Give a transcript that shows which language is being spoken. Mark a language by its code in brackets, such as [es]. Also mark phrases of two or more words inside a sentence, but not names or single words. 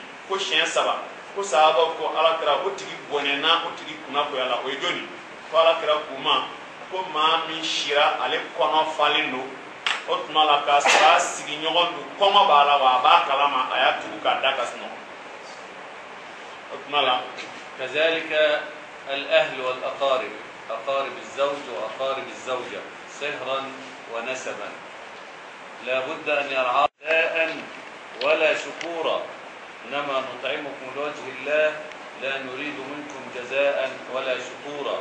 [bm] Ko siɲɛ 3 ko sahabaw ko alakira o tigi bɔnɛna o tigi kunnakoya la o ye jɔnni? Ko alakira k'u ma ko maa min sira ale kɔnɔ falen don o tuma la k'a sɔrɔ a sigiɲɔgɔn don kɔngɔ b'a la wa a b'a kalama a y'a tugu k'a da ka sunɔgɔ. O tuma la [ar] كذلك الأهل والأقارب، أقارب الزوج وأقارب الزوجة صهرا ونسبا لا بد أن يرعى جزاء ولا شكورا، إنما نطعمكم لوجه الله لا نريد منكم جزاء ولا شكورا.